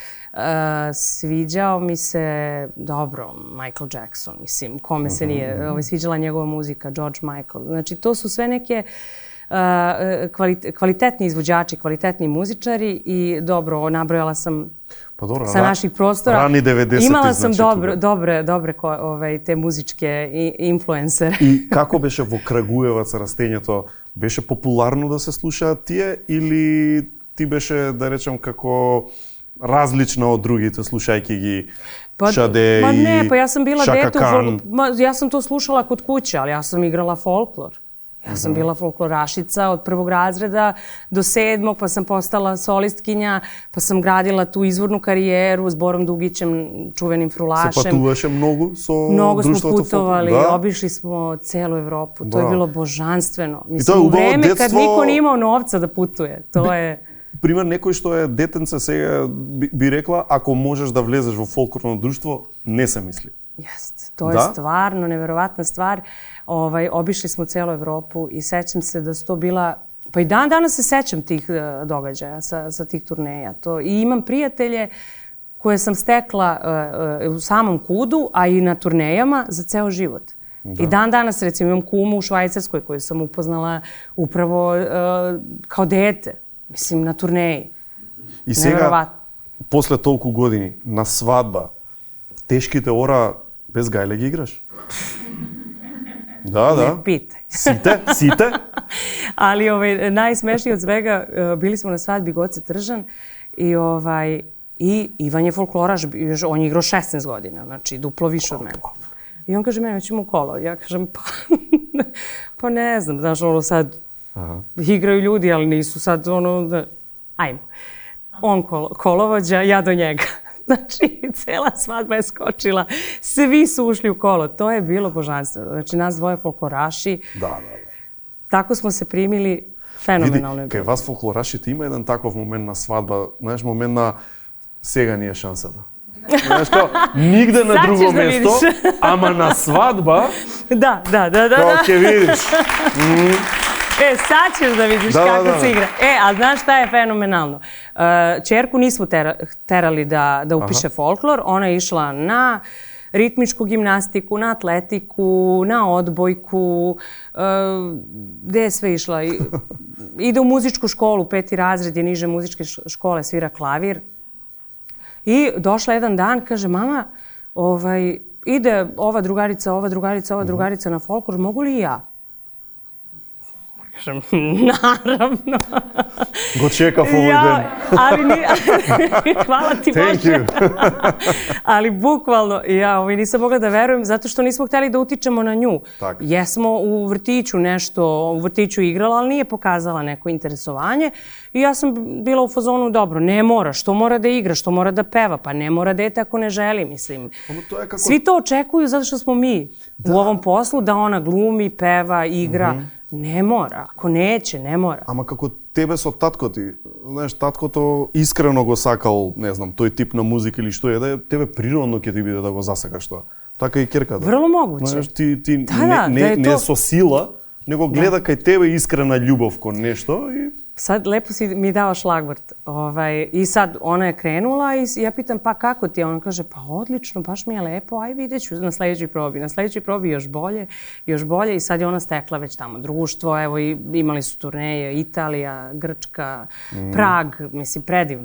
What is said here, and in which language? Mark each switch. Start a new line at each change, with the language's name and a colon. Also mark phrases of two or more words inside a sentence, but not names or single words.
Serbian: Sviđao mi se, dobro, Michael Jackson, mislim, kome se nije sviđala njegova muzika, George Michael. Znači, to su sve neke kvalitetni izvođači, kvalitetni muzičari i dobro, nabrojala sam sa naših prostora. Rani 90-ti, imala sam dobre te muzičke influencere.
Macedonian: И како беше во Крагуевац растењето? Беше популарно да се слушаат тие или ти беше, да речем, како различна од другите, слушајќи ги Шаде и
Serbian: не, па јас сам била
Macedonian: Шака Кан?
Serbian: Јас сам то слушала код куće, ali јас сам играла folklor. Ja sam bila folklorašica od 1. razreda do 7. pa sam postala solistkinja, pa sam gradila tu izvornu karijeru s Borom Dugićem, čuvenim frulašem.
Macedonian: Se patuvаше mnogo со
Serbian: Mnogo smo
Macedonian: društveното
Serbian: putovali, obišli smo celu Evropu. To je bilo božanstveno. Mislim, u vreme kad niko nije imao novca da putuje. To je...
Macedonian: Пример, некој што е детенце сега би рекла, ако можеш да влезеш во фолклорно друштво, не се мисли.
Serbian: Jeste, to je stvarno neverovatna stvar. Obišli smo celu Evropu i sećam se da su to bila, pa i dan danas se sećam tih događaja sa tih turneja. I imam prijatelje koje sam stekla u samom KUD-u, a i na turnejama za ceo život. I dan danas, recimo, imam kumu u Švajcarskoj koju sam upoznala upravo kao dete, mislim, na turneji.
Macedonian: И сега, после толку години, на свадба, тешките ора Bez gajle ги играш. Да.
Serbian: Ne pitaj.
Macedonian: Сите?
Serbian: Ali najsmešnije od svega, bili smo na svadbi Goce Tržan i Ivan je folkloraš, on je igrao 16 godina, znači duplo više od mene. I on kaže meni, hoćemo u kolo. Ja kažem, pa ne znam, znaš, sad igraju ljudi, ali nisu sad ajmo. On kolovođa, ja do njega. Znači, cela svadba je skočila, svi su ušli u kolo. To je bilo božanstveno. Znači, nas dvoje folkloraši. Да. Tako smo se primili, fenomenalno je
Macedonian: Види, кај
Serbian: bilo.
Macedonian: вас фолклорашите има еден таков момент на свадба, знаеш, момент на сега ни е шансата. Знаеш, као, нигде на
Serbian: Sad
Macedonian: друго
Serbian: ćeš da
Macedonian: место,
Serbian: vidiš.
Macedonian: ама на свадба,
Serbian: Da.
Macedonian: као ќе видиш.
Serbian: Sad ćeš da vidiš kako se igra. A znaš šta je fenomenalno? Ćerku nismo terali da upiše folklor. Ona je išla na ritmičku gimnastiku, na atletiku, na odbojku. Gde je sve išla? Ide u muzičku školu, 5. razred je niže muzičke škole, svira klavir. I došla jedan dan, kaže, mama, ide ova drugarica na folklor, mogu li i ja? Kažem, naravno.
Macedonian: Го чекав овој ден.
Serbian: Hvala ti Bože. Ali bukvalno, ja nisam mogla da verujem zato što nismo hteli da utičemo na nju. Jesmo u vrtiću nešto, u vrtiću igrala, ali nije pokazala neko interesovanje. I ja sam bila u fazonu, dobro, ne mora, što mora da igra, što mora da peva, pa ne mora dete ako ne želi, mislim. Svi to očekuju zato što smo mi u ovom poslu, da ona glumi, peva, igra. Не мора. Ако неće, не мора.
Macedonian: Ама како тебе со татко ти, знаеш, таткото искрено го сакал, не знам, тој тип на музика или што е, да тебе природно ќе ти биде да го засакаш тоа. Така и ќерката. Врло могуќе. Знаеш, ти не со сила, него гледа кај тебе искрена љубов кон нешто и
Serbian: Sad lepo si mi dao šlagvort. I sad ona je krenula i ja pitam pa kako ti je? Ona kaže pa odlično, baš mi je lepo, aj vidjet ću na sledećoj probi. Na sledećoj probi još bolje i sad je ona stekla već tamo društvo. Evo i imali su turneje Italija, Grčka, Prag, mislim predivno.